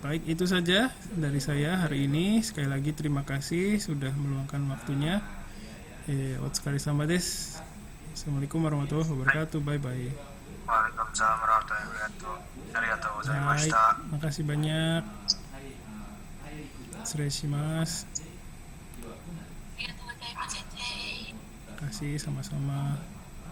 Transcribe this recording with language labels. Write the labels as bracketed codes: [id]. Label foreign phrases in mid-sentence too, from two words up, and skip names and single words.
[id] Baik, itu saja dari saya hari ini. Sekali lagi terima kasih sudah meluangkan waktunya. [ja] お疲れ様です. [ar] السلام عليكم ورحمة الله وبركاته. [en] Bye bye. [ar] وعليكم السلام ورحمة الله وبركاته. [ja] Arigatou [id] Baik, [ja] gozaimashita. [id] makasih banyak. [ja] Shimasu. ありがとうございます先生。 [id] Terima kasih sama-sama.